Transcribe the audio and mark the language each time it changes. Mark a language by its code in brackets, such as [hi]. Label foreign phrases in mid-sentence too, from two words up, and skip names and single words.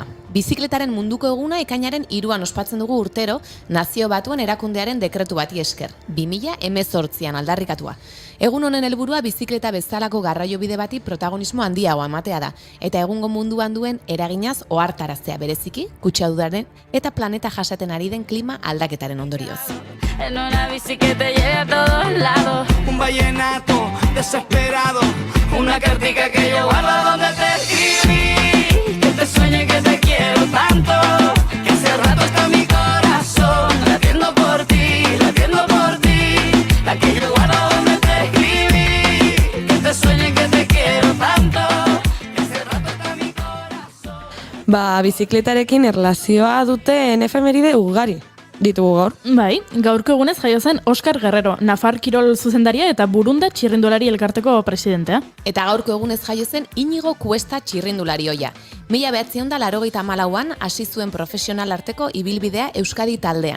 [eu] Bizikletaren munduko eguna ekainaren 3an ospatzen dugu urtero Nazio Batuen erakundearen dekretu bati esker, 2018an aldarrikatua. Egun honen helburua bizikleta bezalako garraiobide bati protagonismo handiagoa ematea da, eta egungo munduan duen eraginaz ohartaraztea bereziki, kutsaduraren eta planeta jasaten ari den klima aldaketaren ondorioz. [es] En una bici que te lleve a todos lados. Un vallenato desesperado. Una cartica que yo guardo donde te escribí. Que te sueñe que te quiero tanto. Que hace rato está mi corazón latiendo por ti, latiendo por ti. La que yo guardo donde te escribí. Que te sueñe que te quiero tanto. Que hace rato está mi corazón. [eu] Bizikletarekin erlazioa duten efemeride ugari ditugu gaur. Bai, gaurko egunez jaio zen Oskar Guerrero, Nafar kirol zuzendaria eta Burunda txirrindulari elkarteko presidentea. Eta gaurko egunez jaio zen Inigo Kuesta txirrindulari ohia. 1984an hasi zuen profesional arteko ibilbidea Euskadi taldean.